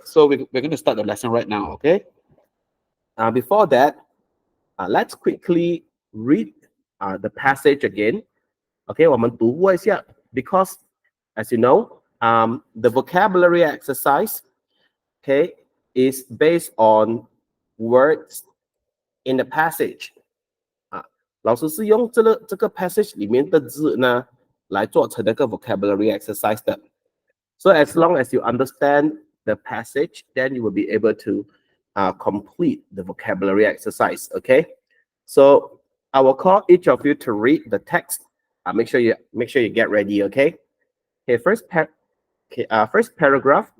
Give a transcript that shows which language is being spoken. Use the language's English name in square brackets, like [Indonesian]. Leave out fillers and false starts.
[English] So we're going to start the lesson right now, okay? Before that, let's quickly read the passage again. Okay, [Chinese] 我们读过一下 [English] because as you know, the vocabulary exercise, okay, is based on words in the passage. [Chinese] 老师是用这个 passage 里面的字呢来做成那个 vocabulary exercise 的。 [English] So as long as you understand the passage, then you will be able to complete the vocabulary exercise. Okay, so I will call each of you to read the text. Make sure you get ready. Okay. Okay. First paragraph.